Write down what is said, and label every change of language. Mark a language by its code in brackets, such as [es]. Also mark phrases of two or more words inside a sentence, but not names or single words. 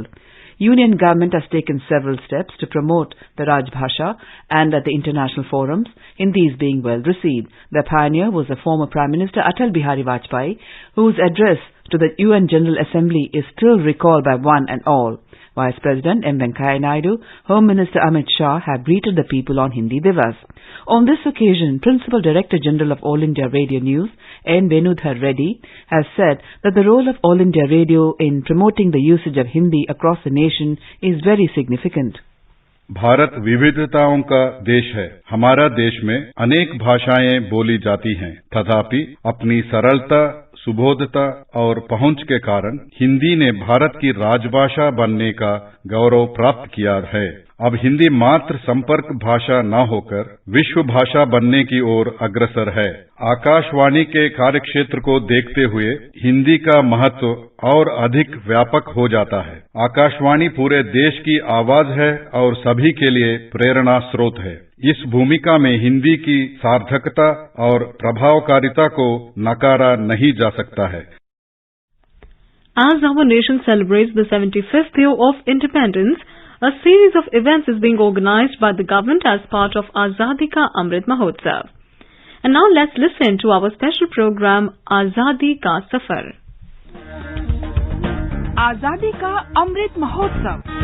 [en] Union government has taken several steps to promote the Rajbhasha, and at the international forums, Hindi is being well received. The pioneer was the former Prime Minister Atal Bihari Vajpayee, whose address to the UN General Assembly is still recalled by one and all. Vice President M. Venkaiah Naidu, Home Minister Amit Shah have greeted the people on Hindi Divas. On this occasion, Principal Director General of All India Radio News, N. Venudhar Reddy, has said that the role of All India Radio in promoting the usage of Hindi across the nation is very significant. [hi] भारत विविधताओं का देश है। हमारा देश में अनेक भाषाएं बोली जाती हैं, तथापि अपनी सरलता, सुबोधता और पहुंच के कारण हिंदी ने भारत की राजभाषा बनने का गौरव प्राप्त किया है। अब हिंदी मात्र संपर्क भाषा न होकर विश्व भाषा बनने की ओर अग्रसर है। आकाशवाणी के कार्यक्षेत्र को देखते हुए हिंदी का महत्व और अधिक व्यापक हो जाता है। आकाशवाणी पूरे देश की आवाज है और सभी के लिए प्रेरणा स्रोत है। इस भूमिका में हिंदी की सार्थकता और प्रभावकारिता को नकारा नहीं जा सकता है। [en] As our nation celebrates the 75th year of independence, a series of events is being organized by the government as part of Azadi Ka Amrit Mahotsav. And now let's listen to our special program Azadi Ka Safar. Azadi Ka Amrit Mahotsav.